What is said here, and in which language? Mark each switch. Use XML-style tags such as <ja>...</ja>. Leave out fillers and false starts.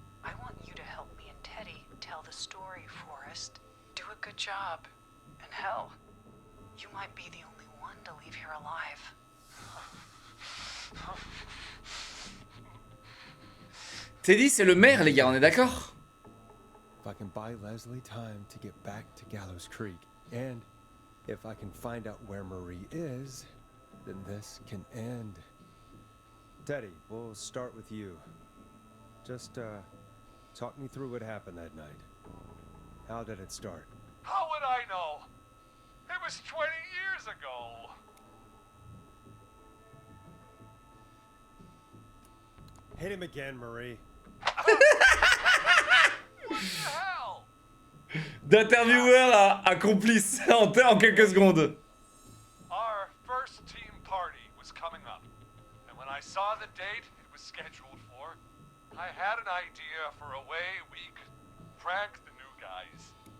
<en>I want you to help me and Teddy tell the story, Forrest. Do a good job. And hell, you might be the only one to leave here alive.</en> <fr>Teddy, c'est le maire, les gars, on est d'accord?</fr> <en>If I can buy Leslie time to get back to Gallows Creek, and if I can find out where Marie is, then this can end. Teddy, we'll start with you. Just, talk me through what happened that night. How did it start? How would I know? It was 20 years ago. Hit him again, Marie. What the hell?</en> <fr>D'intervieweur à complice en quelques secondes.</fr> <en>Our first team party was coming up, and when I saw the date it was scheduled for, I had an idea for a way we could prank the new guys.</en>